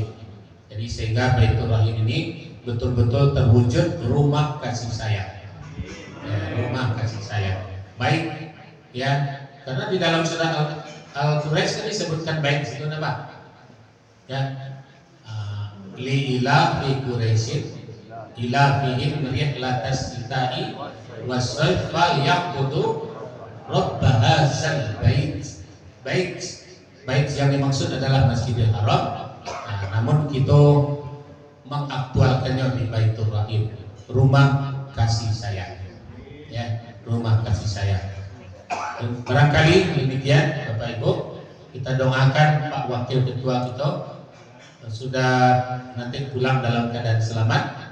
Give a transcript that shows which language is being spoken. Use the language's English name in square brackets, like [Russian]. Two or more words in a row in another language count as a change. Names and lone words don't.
[Indonesian] Jadi sehingga Baitur Rahim ini betul-betul terwujud rumah kasih sayang. Ya, rumah kasih sayang. Baik, ya, karena di dalam surah Al-Quraisy kan disebutkan baik di situ apa? [Arabic] Ya, لإيلاف قريش إيلافهم رحلة الشتاء والصيف فليعبدوا رب هذا البيت yang dimaksud adalah Masjidil Haram. [Indonesian] Namun kita mengaktualkannya di Baitur Rahim, rumah kasih sayang. Ya, rumah kasih sayang. Barangkali demikian Bapak Ibu, kita doakan Pak Wakil Ketua kita sudah nanti pulang dalam keadaan selamat.